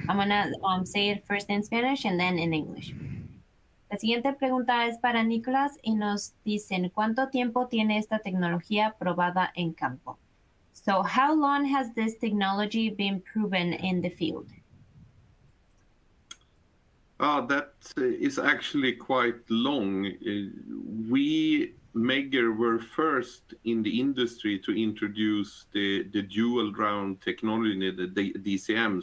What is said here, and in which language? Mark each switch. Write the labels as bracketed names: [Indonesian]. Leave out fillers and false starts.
[English] I'm going to say it first in Spanish and then in English. [Spanish] La siguiente pregunta es para Nicholas y nos dicen, ¿cuánto tiempo tiene esta tecnología probada en campo? [English] So, how long has this technology been proven in the field? That is actually quite long. We, Megger, were first in the industry to introduce the dual ground technology, the DCM.